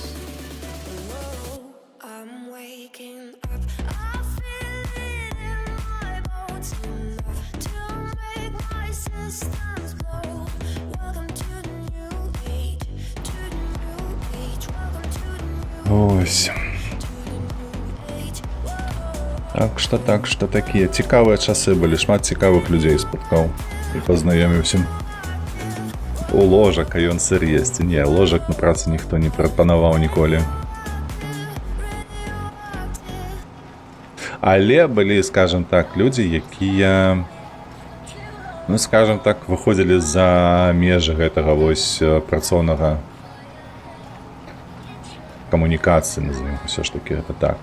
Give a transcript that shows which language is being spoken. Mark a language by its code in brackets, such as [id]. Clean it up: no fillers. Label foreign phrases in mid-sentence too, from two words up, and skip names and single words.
[en] Whoa. I'm waking up, I feel it in my bones enough to make my systems blow. Welcome to the new age, to the new age. Welcome to the new [be] Ось. [en] age. [be] Так што такія цікавыя часы былі, шмат цікавых людзей спаткаў і пазнаёміўся. У ложак, а ён сыр есць. Не, ложак на працы ніхто не прапанаваў ніколі. Але былі, [ru] скажем так, [be] людзі, якія, ну, [ru] скажем так, [be] выходзілі за межы гэтага вось працоўнага камунікацыі, назовем ўсё ж такі гэта так.